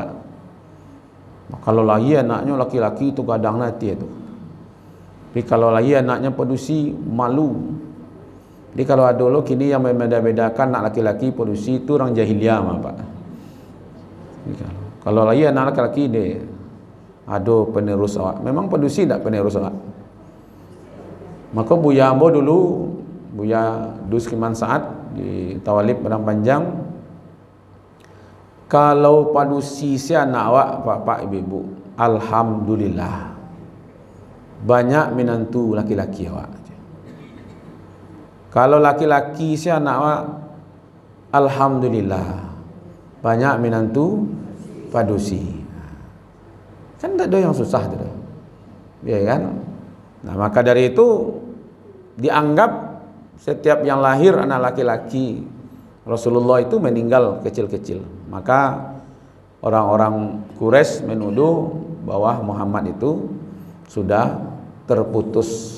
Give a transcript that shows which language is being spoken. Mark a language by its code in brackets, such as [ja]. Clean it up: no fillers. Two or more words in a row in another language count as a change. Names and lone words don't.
[id] Kalau lahir anaknya laki-laki itu kadang nanti itu. Tapi kalau lahir anaknya pedusi, malu. Jadi kalau dulu kini yang membeda-bedakan anak laki-laki pedusi itu orang jahiliyah, Pak. Kalau lahir anak laki-laki dia, aduh penerus awak. Memang pedusi tak penerus awak. Maka Buya Ambo dulu, Buya Dus Kiman Saat di Tawalib Padang Panjang, kalau padusi si anak awak, bapak ibu, alhamdulillah banyak menantu laki-laki awak. Kalau laki-laki si anak awak, alhamdulillah banyak menantu padusi. Kan tak ada yang susah tu, ya kan? Nah, maka dari itu dianggap setiap yang lahir anak laki-laki Rasulullah itu meninggal kecil-kecil. Maka orang-orang Quraisy menuduh bahwa Muhammad itu sudah terputus.